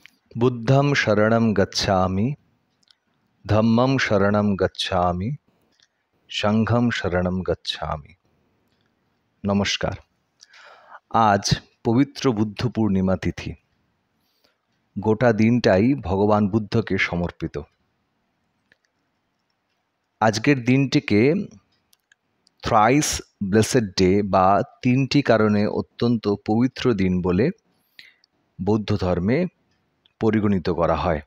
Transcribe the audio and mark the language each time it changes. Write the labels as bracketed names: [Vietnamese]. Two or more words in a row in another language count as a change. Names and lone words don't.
[Pali] বুদ্ধং শরণং গচ্ছামি, ধম্মং শরণং গচ্ছামি, সংঘং শরণং গচ্ছামি। [Bangla] নমস্কার। আজ পবিত্র বুদ্ধ পূর্ণিমা তিথি। গোটা দিনটাই ভগবান বুদ্ধকে সমর্পিত। আজকের দিনটিকে [English] thrice blessed day [Bangla] বা তিনটি কারণে অত্যন্ত পবিত্র দিন বলে বৌদ্ধ ধর্মে পরিগণিত করা হয়।